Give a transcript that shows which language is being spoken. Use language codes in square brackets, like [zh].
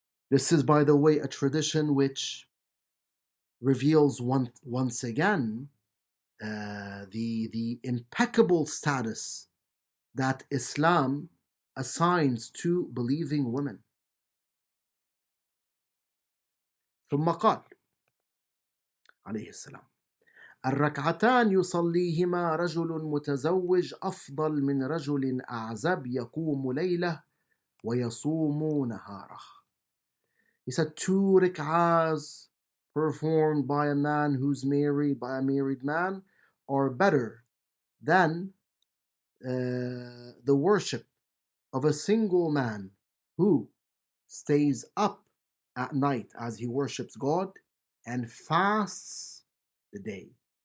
[en] This is, by the way, a tradition which reveals once again the impeccable status that Islam assigns to believing women. [ar] ثم قال عليه السلام الركعتان يصليهما رجل متزوج أفضل من رجل أعزب يقوم ليلة ويصوم نهاره. [en] He said 2 rak'ahs performed by a man who's married, by a married man, are better than the worship of a single man who stays up at night as he worships God and fasts the day.